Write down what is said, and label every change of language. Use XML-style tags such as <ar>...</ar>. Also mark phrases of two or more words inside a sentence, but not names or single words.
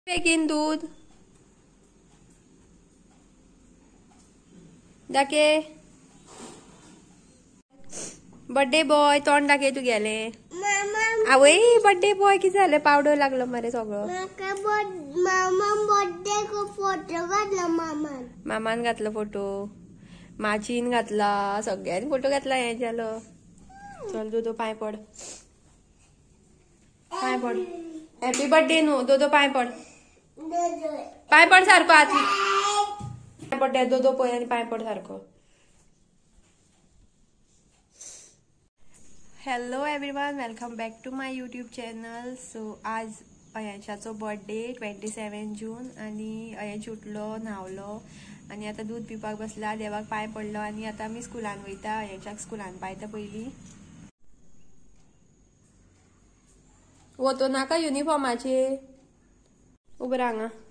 <kok>बेगीन दूध दाखे.</kok> <en>birthday boy</en> <kok>तोंड दाखे तू गेले.</kok> <mr>आवय</mr> <en>birthday boy</en> <mr>किती झालं पावडर लागलं मरे सगळं. फोटो घातला मामान घातलं फोटो, माचीन घातला, सगळ्यांनी फोटो घातला. हे झालं. चल दोदो पाय पड, पाय पड.</mr> <en>happy birthday</en> <mr>नो दोदो पाय पड, पाय पड सारखं आत. पाय पड दोदो पय आणि पाय पड सारखं.</mr> <en>Hello everyone, welcome back to my YouTube channel.</en> <kok>सो आज अयांशाचो बर्थडे 27 जून आणि अयांश उठलो, न्हावलो आणि आता दूध पिवपाक बसला. देवाक पाय पडलो आणि आता आमी स्कुलान वयता. अयांशाक स्कुलान पायता पयली. वतो नाका युनिफॉर्माचेर उबो रांगा.</kok>